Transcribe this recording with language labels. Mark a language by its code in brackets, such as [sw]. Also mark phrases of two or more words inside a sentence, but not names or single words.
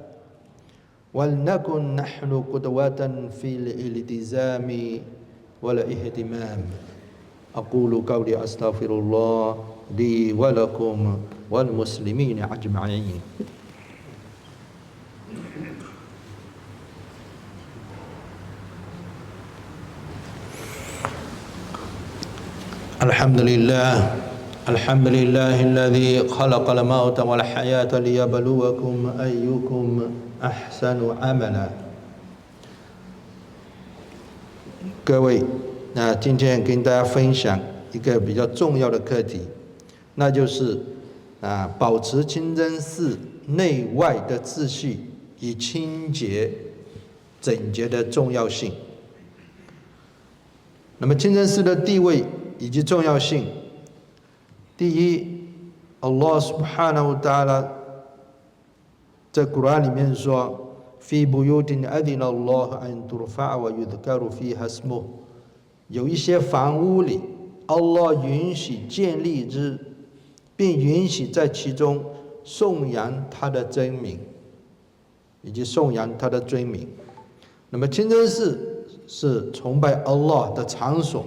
[ar] ولنكن نحن قدوة في الالتزام والاهتمام أقول قولي أستغفر الله لي ولكم والمسلمين أجمعين الحمد لله الذي خلق الموت والحياة ليبلوكم أيكم أحسن عملا [zh] 各位，今天跟大家分享一个比较重要的课题，那就是保持清真寺内外的秩序与清洁整洁的重要性。那么清真寺的地位以及重要性，第一 ， [ar] الله سبحانه وتعالى [zh] 在古兰里面说 ， [ar] في بيوت أذن الله أن ترفع ويذكر فيها اسمه [zh] 有一些房屋里 ，Allah 允许建立之，并允许在其中颂扬他的真名，以及颂扬他的尊名。那么清真寺是崇拜 Allah 的场所。